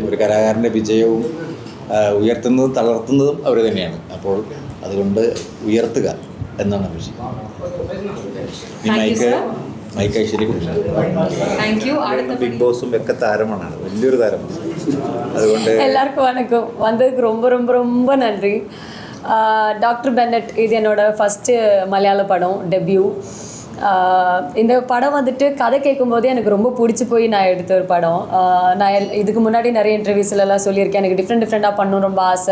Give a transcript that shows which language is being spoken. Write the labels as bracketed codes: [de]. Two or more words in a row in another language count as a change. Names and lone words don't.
[ml] ഒരു കലാകാരൻ്റെ വിജയവും ഉയർത്തുന്നതും തളർത്തുന്നതും അവർ തന്നെയാണ്. അപ്പോൾ അതുകൊണ്ട് ഉയർത്തുക എന്നാണ് അപേക്ഷ. മൈക്ക് ഐശ്വര്യ ബിഗ് ബോസും ഒക്കെ താരമാണ്, വലിയൊരു താരമാണ്. അതുകൊണ്ട് [ta] எல்லாருக்கும் வணக்கம். வந்ததுக்கு ரொம்ப ரொம்ப ரொம்ப நன்றி. டாக்டர் பென்னட் இது என்னோட ஃபஸ்ட்டு மலையாள படம், டெபியூ. இந்த படம் வந்துட்டு கதை கேட்கும்போதே எனக்கு ரொம்ப பிடிச்சி போய் நான் எடுத்த ஒரு படம். நான் இதுக்கு முன்னாடி நிறைய இன்டர்வியூஸ்லாம் சொல்லியிருக்கேன், எனக்கு டிஃப்ரெண்ட்டாக பண்ணணும் ரொம்ப ஆசை.